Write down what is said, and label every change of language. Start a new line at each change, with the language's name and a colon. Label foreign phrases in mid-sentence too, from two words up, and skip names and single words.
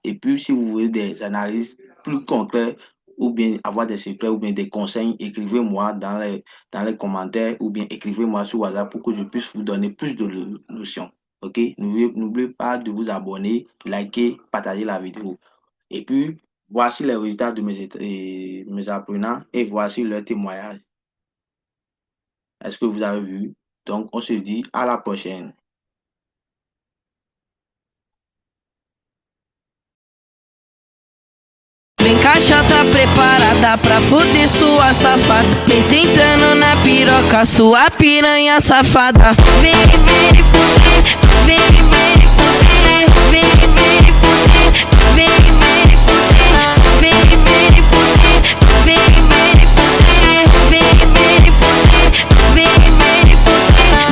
French: Et puis, si vous voulez des analyses plus concrètes ou bien avoir des secrets ou bien des conseils, écrivez-moi dans les commentaires ou bien écrivez-moi sur WhatsApp pour que je puisse vous donner plus de notions. OK? N'oubliez pas de vous abonner, liker, partager la vidéo. Et puis, voici les résultats de mes apprenants et voici leur témoignage. Est-ce que vous avez vu? Donc, on se dit à la prochaine.
Portuguese: Vem caixa, tá preparada pra fuder sua safada. Vem sentando na piroca, sua piranha safada. Vem, vem fuder, vem, vem fuder, vem, vem fuder, vem, vem fuder, vem, vem fuder, vem, vem fuder, vem, vem fuder, vem, vem fuder.